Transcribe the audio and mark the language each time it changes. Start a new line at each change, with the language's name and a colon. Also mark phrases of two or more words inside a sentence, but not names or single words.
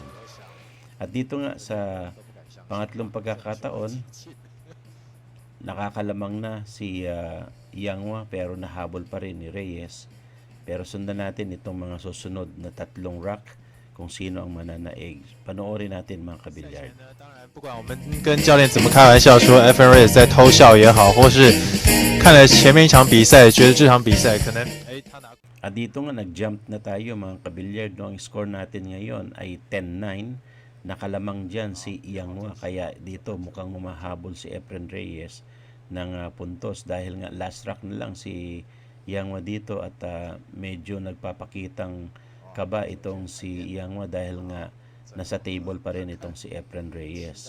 Filipino: At dito nga sa pangatlong pagkakataon, nakakalamang na si Jianghua pero nahabol pa rin ni Reyes. Pero sundan natin itong mga susunod na 3 rack kung sino ang mananaig. Panoorin natin mga kabilyard.
Chinese: 不管我们跟教练怎么开玩笑说 Efren Reyes 在偷笑也好，或是看了前面一场比赛，觉得这场比赛可能他拿。
Filipino: At dito nga nag-jump na tayo mga kabilyard, no? Ang score natin ngayon ay 10-9. Nakalamang dyan si Jianghua, kaya dito mukhang humahabol si Efren Reyes ng puntos dahil nga
English: last rack
Filipino: na lang si Jianghua dito at medyo nagpapakitang kaba itong si Jianghua dahil nga nasa table pa rin itong si Efren Reyes.